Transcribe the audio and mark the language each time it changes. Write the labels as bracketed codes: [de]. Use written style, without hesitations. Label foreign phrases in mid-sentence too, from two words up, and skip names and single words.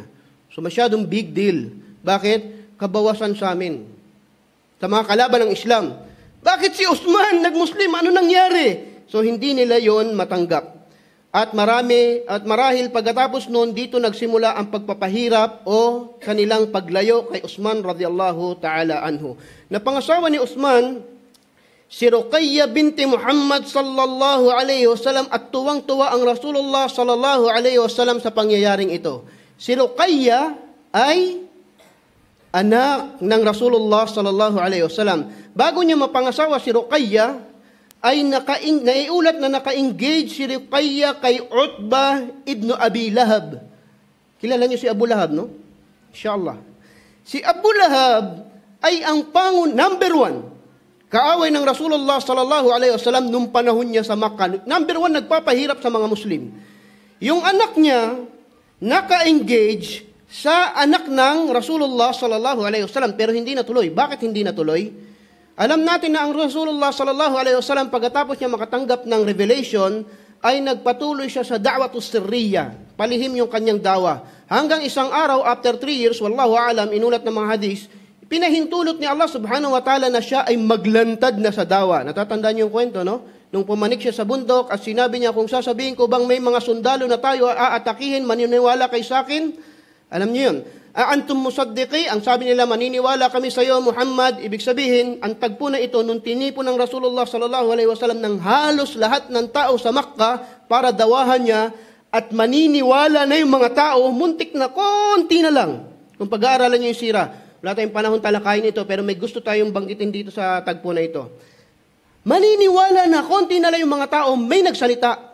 [tl] So masyadong [en] big deal. [tl] Bakit? Kabawasan sa amin. Sa mga kalaban ng Islam. Bakit si Uthman nagmuslim? Ano nangyari? So hindi nila yon matanggap. At marahil pagkatapos noon, dito nagsimula ang pagpapahirap o kanilang paglayo kay Uthman [ar] رضي الله تعالى عنه. [tl] Napangasawa ni Uthman, si Ruqayya binti Muhammad [ar] صلى الله عليه وسلم, [tl] at tuwang-tuwa ang Rasulullah [ar] صلى الله عليه وسلم [tl] sa pangyayaring ito. Si Ruqayya ay anak ng Rasulullah [ar] صلى الله عليه وسلم. [tl] Bago niya mapangasawa si Ruqayya, ay naiulat na naka-engage si Ruqayya kay Utbah ibn Abi Lahab. Kilala niyo si Abu Lahab, no? Inshallah. Si Abu Lahab ay ang number 1 kaaway ng Rasulullah [ar] صلى الله عليه وسلم [tl] nung panahon niya sa Makkah. Number 1 nagpapahirap sa mga Muslim. Yung anak niya naka-engage sa anak ng Rasulullah [ar] صلى الله عليه وسلم [tl] pero hindi natuloy. Bakit hindi natuloy? Alam natin na ang Rasulullah [ar] صلى الله عليه وسلم [tl] pagkatapos niya makatanggap ng revelation ay nagpatuloy siya sa [ar] الدعوة السرية. [tl] Palihim yung kanyang dawa. Hanggang isang araw after 3 years, [ar] والله أعلم, [tl] inulat ng mga hadis, pinahintulot ni Allah [ar] سبحانه وتعالى [tl] na siya ay maglantad na sa dawa. Natatandaan niyo yung kwento, no? Nung pumanik siya sa bundok at sinabi niya, kung sasabihin ko bang may mga sundalo na tayo aatakihin, maniniwala kay sa akin? Alam niyo yun. [ar] أنتم مصدقي, [tl] ang sabi nila, maniniwala kami sa iyo Muhammad. Ibig sabihin, ang tagpo na ito nung tinipon ng Rasulullah [ar] صلى الله عليه وسلم [tl] ng halos lahat ng tao sa Makkah para dawahan niya at maniniwala na yung mga tao, muntik na konti na lang. Kung pag-aaralan niyo yung sira, wala tayong panahon talakayin ito, pero may gusto tayong banggitin dito sa tagpo na ito. Maniniwala na konti na lang yung mga tao, may nagsalita.